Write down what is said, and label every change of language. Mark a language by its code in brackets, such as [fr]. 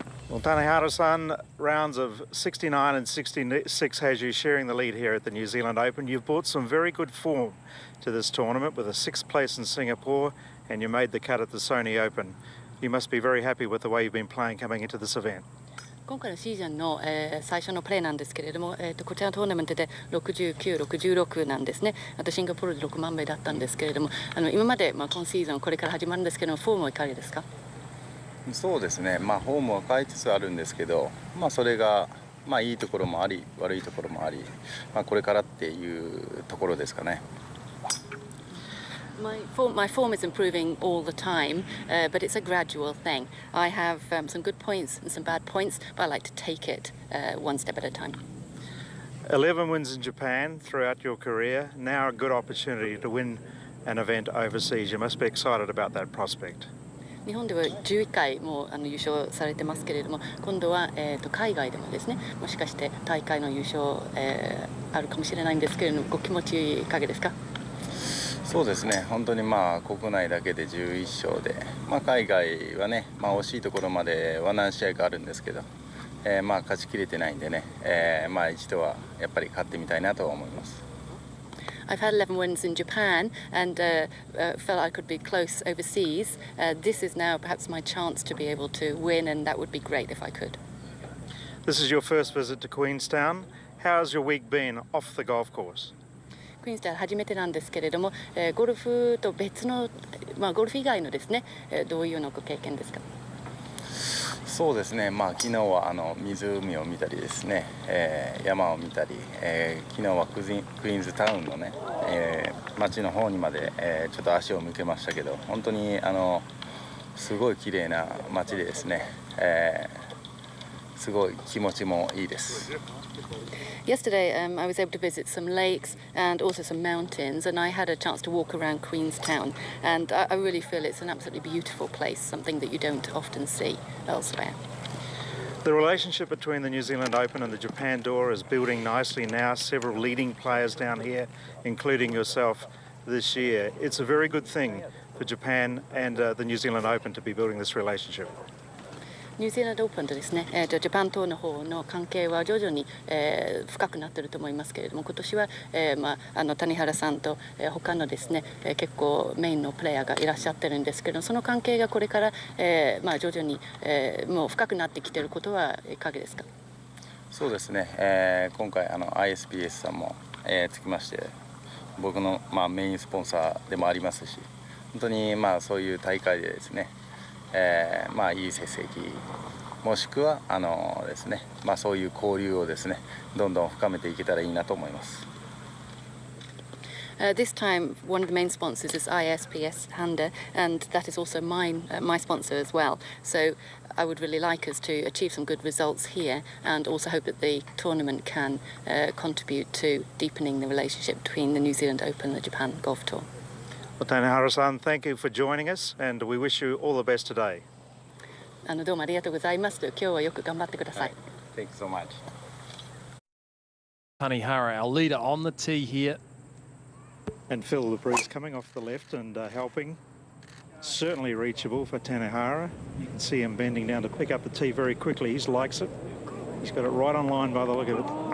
[en] Well, Tanihara-san, rounds of 69 and 66 has you sharing the lead here at the New Zealand Open. You've brought some very good form to this tournament with a 6th place in Singapore, and you made the cut at the Sony Open. You must be very happy with the way you've been playing coming into this event. [ja] 今回のシーズンの、最初のプレーなんですけれども、こちらのトーナメントで69、66なんですね。あとシンガポールで6万倍だったんですけれども、今まで、今シーズンこれから始まるんですけども、フォームはいかがですか？そうですね、フォームは変えつつあるんですけど、それが、いいところもあり、悪いところもあり、これからっていうところですかね。 [en] My form is improving all the time, but it's a gradual thing. I have some good points and some bad points, but I like to take it one step at a time. 11 wins in Japan throughout your career. Now a good opportunity to win an event overseas. You must be excited about that prospect. [ja] 日本では11回も優勝されてますけれども、今度は、海外でもですね、もしかして大会の優勝、あるかもしれないんですけれども、ご気持ちいかがですか？そうですね、本当に国内だけで11勝で、海外はね、惜しいところまでは何試合かあるんですけど、勝ちきれてないんでね、一度はやっぱり勝ってみたいなとは思います。 [en] I've had 11 wins in Japan and felt I could be close overseas. This is now perhaps my chance to be able to win, and that would be great if I could. This is your first visit to Queenstown. How's your week been off the golf course? [ja] クイーンズタウン初めてなんですけれども、ゴルフと別の、ゴルフ以外のですね、どういうようなご経験ですか？そうですね、昨日は湖を見たりですね、山を見たり、昨日はクイーンズタウンのね、町の方にまで、ちょっと足を向けましたけど、本当にすごい綺麗な町でですね、すごい気持ちもいいです。 [en] Yesterday, I was able to visit some lakes and also some mountains, and I had a chance to walk around Queenstown, and I really feel it's an absolutely beautiful place, something that you don't often see elsewhere. The relationship between the New Zealand Open and the Japan Tour is building nicely now. Several leading players down here, including yourself this year. It's a very good thing for Japan and the New Zealand Open to be building this relationship. [ja] ニュージーランドオープンとですね、ジャパントーの方の関係は徐々に、深くなっていると思いますけれども、今年は、谷原さんと、他のですね、結構メインのプレイヤーがいらっしゃってるんですけど、その関係がこれから、徐々に、もう深くなってきていることはいかがですか？そうですね、今回ISPS さんも、つきまして僕の、メインスポンサーでもありますし、本当にそういう大会でですね、いい成績もしくはですね、そういう交流をですねどんどん深めていけたらいいなと思います。 [en] This time, one of the main sponsors is ISPS Handa, and that is also my sponsor as well. So I would really like us to achieve some good results here, and also hope that the tournament can contribute to deepening the relationship between the New Zealand Open and the Japan Golf Tour. Well, Tanihara-san, thank you for joining us, and we wish you all the best today. [ja] どうもありがとうございます。今日はよく頑張ってください。 [en] Thank you so much. Tanihara, our leader on the tee here. And Phil the Bruce coming off the left and helping. Certainly reachable for Tanihara. You can see him bending down to pick up the tee very quickly. He likes it. He's got it right on line by the look of it.